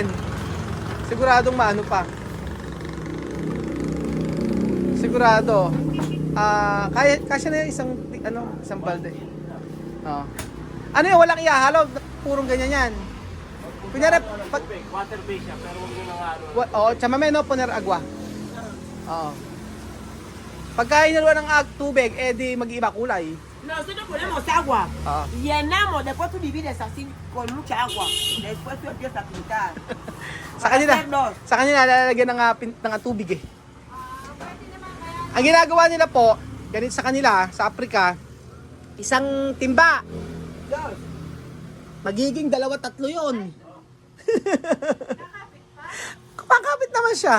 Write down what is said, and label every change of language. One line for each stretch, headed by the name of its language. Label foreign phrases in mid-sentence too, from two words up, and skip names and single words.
Filipino: Siguradong maano pa. Sigurado. Kasya na yung isang balde. Oh. Ano yun, walang ihahalo, purong ganyan yan. Kunyari,
English: Water base
Filipino: siya, pero huwag nyo nang ano.
Spanish: chamame no, poner agua.
Filipino: Oo. Pagka inaluan ng tubig, di mag-iiba kulay.
Spanish: Nosotros ponemos agua, Ah. llenamos, después tú divides así con mucha agua, después tú empiezas a pintar.
Filipino: Sa kanila lalagyan ng tubig eh. Ang ginagawa nila po, ganito sa kanila, sa Africa, isang timba. Magiging 2-3 yun. Kumakapit naman siya.